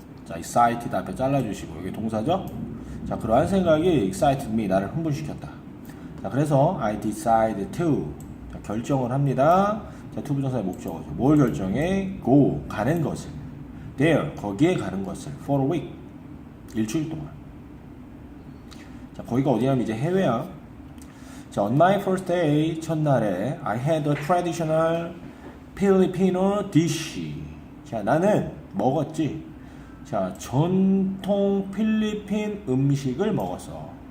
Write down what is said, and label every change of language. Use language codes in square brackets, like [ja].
[ko] 자, excited 앞에 잘라주시고, 이게 동사죠? 자, 그러한 생각이 [en] excited me, [ko] 나를 흥분시켰다. 자, 그래서 [en] I decide to, [ko] 자, 결정을 합니다. 자, to 부정사의 목적어죠. 뭘 결정해? go, 가는 것을. there, 거기에 가는 것을. [en] for a week, [ko] 일주일 동안. 자, 거기가 어디냐면 이제 해외야. [en] 자, on my first day, 첫날에 I had a traditional Filipino dish. [ko] 자, 나는 먹었지. 자, 전통 필리핀 음식을 먹었어.